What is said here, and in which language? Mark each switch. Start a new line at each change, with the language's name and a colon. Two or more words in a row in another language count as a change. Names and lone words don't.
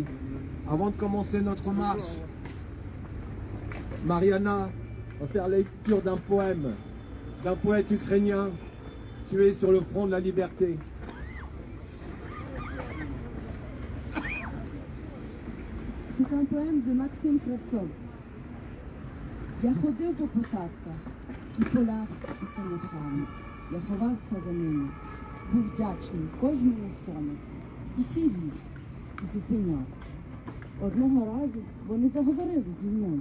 French: Avant de commencer notre marche, Mariana va faire lecture d'un poème d'un poète ukrainien tué sur le front de la liberté. C'est un poème de Максим Кравцов.
Ukrainian: Я ходив по посадках і полях і самохами. Я ховався за ними, був вдячний кожному сонечку. І сірів, і зупинявся. Одного разу вони заговорили зі мною.